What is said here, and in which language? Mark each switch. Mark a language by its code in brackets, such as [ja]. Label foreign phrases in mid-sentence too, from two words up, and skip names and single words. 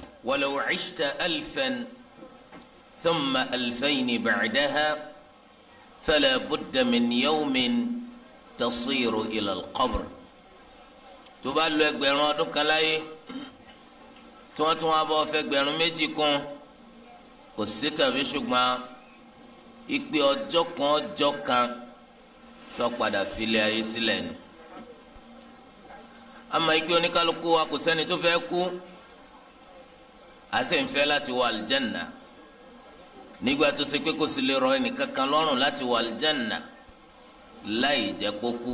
[ar] ولو عشت 1000 ثم 2000 بعدها فلا بد من يوم تصير إلى القبر. [yo] tó bá lò ẹgbẹ̀rún ọdún kan láyé tí wọ́n tún wá bọ́ fẹ́ ẹgbẹ̀rún méjì kún kò sí tàbí ṣùgbọ́n ìpè ọjọ́ kan tó padà filẹ̀ ayé sílẹ̀ ni. àmọ́ ìpè oníkálukú wa kò sẹ́ni tó fẹ́ kú a sì ń fẹ́ láti wọ aljanna nígbà tó ṣe pé kò sì lè rọ ẹnìkankan lọ́rùn láti wọ aljanna láì jẹ́ kó kú.